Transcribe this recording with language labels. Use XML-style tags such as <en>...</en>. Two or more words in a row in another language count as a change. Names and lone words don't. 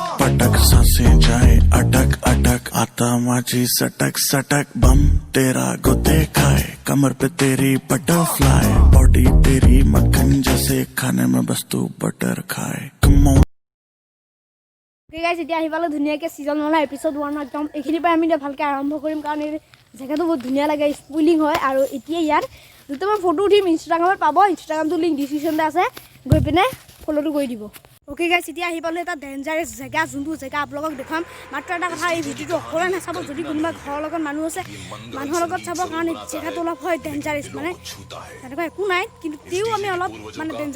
<hi>पटक सांसें जाए अटक अटक</hi> <mr>आता माझी सटक</mr> <hi>सटक बम तेरा गुते खाए कमर पे तेरी बटरफ्लाई बॉडी तेरी मक्खन जैसे खाने में बस तू बटर खाए</hi> <en>okay guys</en> <as>এতিয়া আহি পালো ধুনীয়াকৈ</as> <en>season 1 episode 1</en> <as>একদম এইখিনি পৰা আমি ভালকৈ আৰম্ভ কৰিম কাৰণ এই জেগাটো বহুত ধুনীয়া লাগে স্পুইলিং হয় আৰু এতিয়া ইয়াত দুটামান ফটো উঠিম ইনষ্টাগ্ৰামত পাব ইনষ্টাগ্ৰামটো লিংক ডিসক্ৰিপচনতে আছে গৈ পিনে ফলোটো কৰি দিব</as> <en>okay guys</en> <as>এতিয়া আহি পালো এটা ডেঞ্জাৰাছ জেগা যোনটো জেগা আপোনালোকক দেখাম মাত্ৰ এটা কথা এই ভিডিঅ'টো অকলে নাচাব যদি কোনোবা ঘৰৰ লগত মানুহ আছে মানুহৰ লগত চাব কাৰণ এই জেগাটো অলপ হয় ডেঞ্জাৰাছ মানে তেনেকুৱা একো নাই কিন্তু তেও আমি অলপ মানে ডেঞ্জাৰাছ</as>